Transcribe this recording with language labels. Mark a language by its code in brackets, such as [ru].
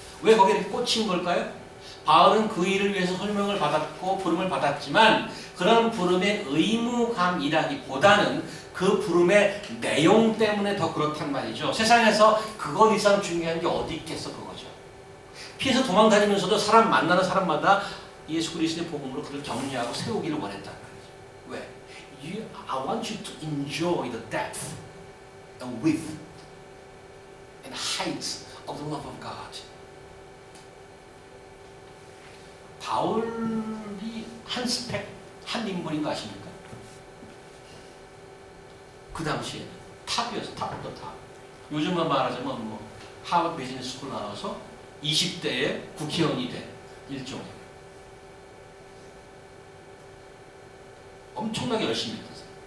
[ko] 왜 거기에 꽂힌 걸까요? 바울은 그 일을 위해서 설명을 받았고 부름을 받았지만 그런 부름의 의무감이라기보다는 그 부름의 내용 때문에 더 그렇단 말이죠. 세상에서 그것 이상 중요한 게 어디 있겠어 그거죠. 피해서 도망다니면서도 사람 만나는 사람마다 예수 그리스도의 복음으로 그를 격려하고 세우기를 원했단 말이죠. 왜? [en] I want you to enjoy the depth and width and height of the love of God. [ko] 바울이 한 스펙, 한 인물인 거 아십니까? 그 당시에 탑이었어, 탑 오브 탑. 요즘만 말하자면 뭐 하버드 비즈니스 스쿨 나와서 20대에 국회의원이 된 일종의 엄청나게 열심히 했어요.